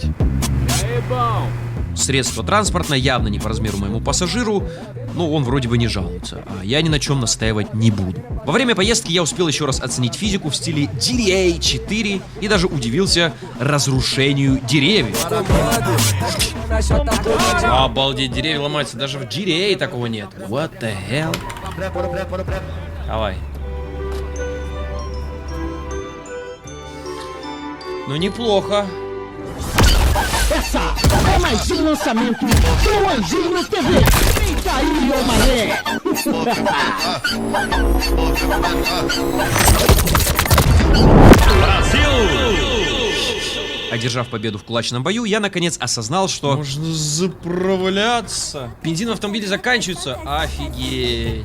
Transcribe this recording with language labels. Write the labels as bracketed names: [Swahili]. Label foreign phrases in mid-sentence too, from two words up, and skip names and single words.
[Russian] Средство транспортное явно не по размеру моему пассажиру, но он вроде бы не жалуется, а я ни на чем настаивать не буду. Во время поездки я успел еще раз оценить физику в стиле GTA 4 и даже удивился разрушению деревьев. Обалдеть, деревья ломаются, даже в GTA такого нет. [English] What the hell? [Russian] Давай. Ну неплохо. [Portuguese] Essa é mais lançamento do Anjinho TV. Eita aí, ô mané! [Russian] Одержав победу в кулачном бою, я наконец осознал, что можно заправляться. Бензин в автомобиле заканчивается. Офигеть.